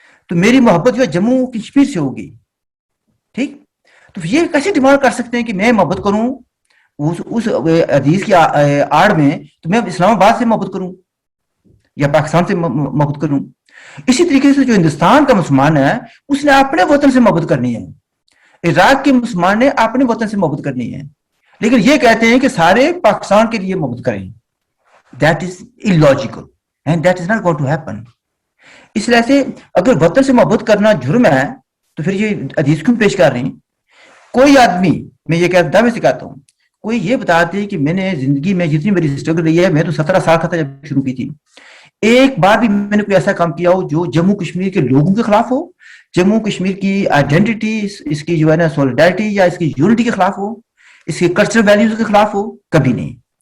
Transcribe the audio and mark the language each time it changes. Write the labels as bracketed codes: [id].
[ur] تو میری محبت جو ہے جموں کشمیر سے ہوگی. ٹھیک، تو یہ کیسے ڈیمانڈ کر سکتے ہیں کہ میں محبت کروں اس حدیث کی آڑ میں، تو میں اسلام آباد سے محبت کروں یا پاکستان سے محبت کروں؟ اسی طریقے سے جو ہندوستان کا مسلمان ہے اس نے اپنے وطن سے محبت کرنی ہے، عراق کے مسلمان نے اپنے وطن سے محبت کرنی ہے، لیکن یہ کہتے ہیں کہ سارے پاکستان کے لیے محبت کریں. [en] That is illogical and that is not going to happen. [ur] اس لیے سے اگر وطن سے محبت کرنا جرم ہے تو پھر یہ حدیث کیوں پیش کر رہے ہیں؟ کوئی آدمی، میں یہ دعوے سے کہتا ہوں، کوئی یہ بتا دے کہ میں نے زندگی میں جتنی میری اسٹرگل رہی ہے، میں تو 17 سال کا تھا جب شروع کی تھی، ایک بار بھی میں نے کوئی ایسا کام کیا ہو جو جموں کشمیر کے لوگوں کے خلاف ہو، جموں کشمیر کی آئیڈینٹی، اس کی جو ہے نا سولیڈارٹی یا اس کی یونٹی کے خلاف ہو، اس کے کلچرل ویلیوز کے خلاف ہو، کبھی نہیں.